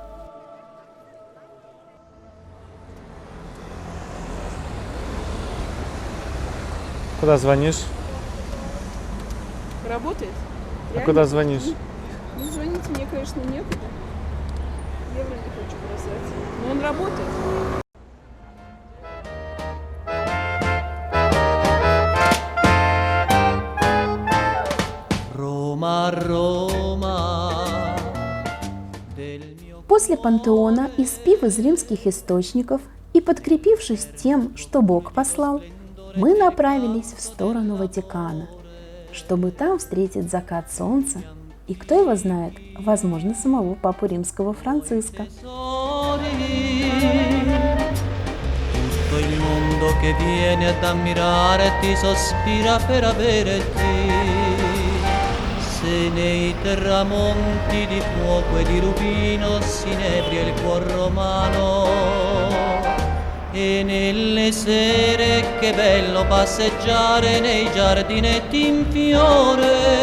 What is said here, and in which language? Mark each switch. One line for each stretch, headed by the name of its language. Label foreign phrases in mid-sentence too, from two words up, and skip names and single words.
Russian: Куда звонишь? Работает? А куда звонишь? Ну, звонить мне, конечно, некуда. Евро не хочу бросать. Но он работает.
Italian: Roma, Roma, del mio
Russian: После пантеона, испив из римских источников и подкрепившись тем, что Бог послал, мы направились в сторону Ватикана, чтобы там встретить закат солнца и, кто его знает, возможно, самого Папу Римского Франциска.
Italian: Tutto il mondo che viene ad ammirare ti sospira per avere te. Se nei tramonti di fuoco e di rubino si inebria il cuor romano, e nelle sere che bello passeggiare nei giardinetti in fiore.